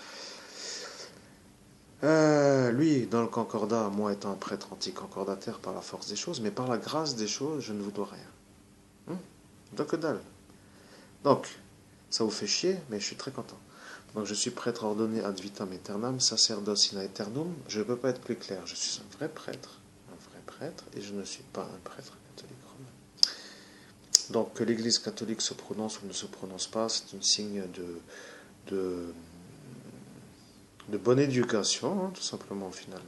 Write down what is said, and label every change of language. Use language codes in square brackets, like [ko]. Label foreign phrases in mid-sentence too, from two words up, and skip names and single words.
[fr] Lui, dans le concordat, moi étant un prêtre anti-concordataire par la force des choses, mais par la grâce des choses, je ne vous dois rien. Donc que dalle. Donc, ça vous fait chier, mais je suis très content. Donc je suis prêtre ordonné [la] ad vitam aeternam, [fr] sacerdoce [la] in aeternum. [fr] Je ne peux pas être plus clair. Je suis un vrai prêtre, et je ne suis pas un prêtre catholique romain. Donc que l'Église catholique se prononce ou ne se prononce pas, c'est un signe de, de bonne éducation, tout simplement au final.